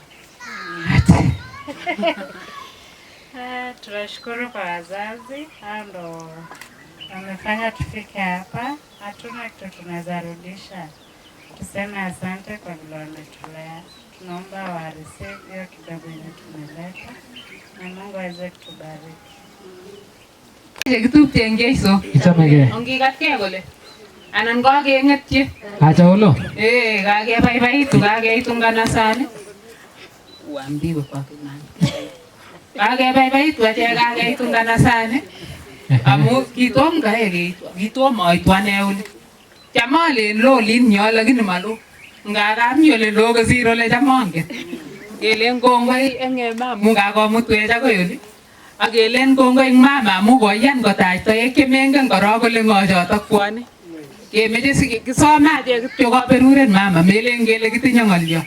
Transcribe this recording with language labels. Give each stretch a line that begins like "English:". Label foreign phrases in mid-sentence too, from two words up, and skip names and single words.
Swahili: Tunashukuru kwa wazazi, hao ndo wamefanya tufike hapa. Hatuna kitu tunaweza rudisha. Tuseme asante kwa vile wametulea. Tunaomba wa receive hiyo kidogo yenye tumeleta na Mungu aweze kutubariki.
Kalenjin: Kitupche eng Jeiso. Ichamege. Ongigatkei kole anan kakengetyi. Acha olo. Kakebaibaitu kakeitu nganasani.
Swahili: Uambiwe kwa kinani.
Kalenjin: Kakebaibaitu achek kakeitu nganasani. Amu kitom kaekeitu. Kitom aitu ane oli. Cham alen lo olin nyo lakini malo. Ngakami ole lo kosir ole cham angen. Kelen kongoi eng mamu kakomutwech akoi oli. Akelen kongoi eng mama amu koyan kotach toek chemengen korok kole ng'o chotok bwone. Kemeche kisome achek kityo kaberuret mama melen kele kitinye ng'olyo.